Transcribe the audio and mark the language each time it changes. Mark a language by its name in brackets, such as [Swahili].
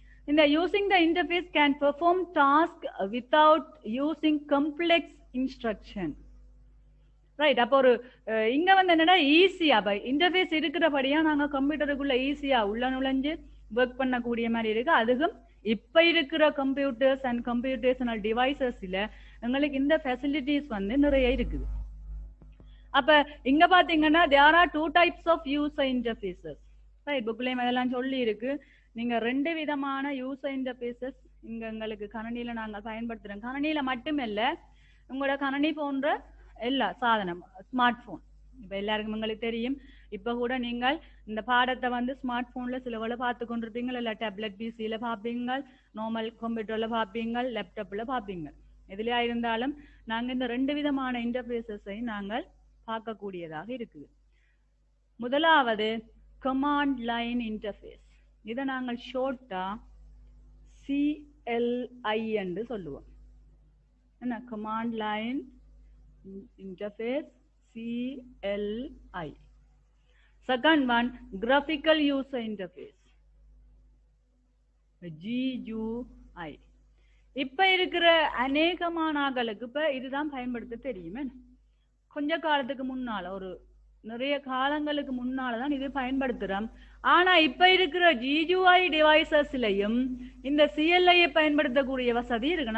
[English] இந்த using the interface can perform task without using complex instruction. Right. [Tamil] அப்போ ஒரு இங்க என்னன்னா ஈஸியா இன்டர்ஃபேஸ் இருக்கிறபடியா நாங்க கம்ப்யூட்டருக்குள்ள ஈஸியா உள்ள நுழைஞ்சு ஒர்க் பண்ணக்கூடிய மாதிரி இருக்கு. அதுவும் இப்ப இருக்கிற கம்ப்யூட்டர்ஸ் அண்ட் கம்ப்யூட்டேஷனல் டிவைசஸ்ல எங்களுக்கு இந்த ஃபெசிலிட்டிஸ் நிறைய இருக்குது. அப்ப இங்க பாத்தீங்கன்னா [English] there are 2 types of user interfaces. [Tamil] Right. புக்லயும் அதெல்லாம் சொல்லி இருக்கு. நீங்க 2 விதமான யூசர் இன்டர்ஃபேசஸ் இங்க எங்களுக்கு கணினியில நாங்க பயன்படுத்துறோம். கணினியில மட்டுமல்ல, உங்களோட கணினி போன்ற எல்லா சாதனம், ஸ்மார்ட் போன். இப்ப எல்லாருக்கும் உங்களுக்கு தெரியும், இப்ப கூட நீங்கள் இந்த பாடத்தை ஸ்மார்ட் போன்ல சில வேலை பார்த்து கொண்டிருப்பீங்க, இல்ல டேப்லெட் பிசியில பார்ப்பீங்க, நார்மல் கம்ப்யூட்டர்ல பார்ப்பீங்க, லேப்டாப்ல பார்ப்பீங்க. எதுலயா இருந்தாலும் நாங்க இந்த 2 விதமான இன்டர்ஃபேஸஸை நாங்கள் பார்க்கக்கூடியதாக இருக்குது. முதலாவது கமாண்ட் லைன் இன்டர்ஃபேஸ். இதை நாங்கள் ஷோர்ட்டா CLI என்று சொல்லுவோம். என்ன? [English] Command line interface, CLI. Second one, graphical user interface, GUI. [Tamil] இப்ப இருக்கிற அநேகமான ஆட்களுக்கு இப்ப இதுதான் பயன்படுத்த தெரியுமே. கொஞ்ச காலத்துக்கு முன்னால, ஒரு நிறைய காலங்களுக்கு முன்னாலதான் இது பயன்படுத்துறோம். ஆனா இப்ப இருக்கிற GUI டிவைசஸ்லயும் இந்த CLI பயன்படுத்தக்கூடிய வசதி இருக்கு.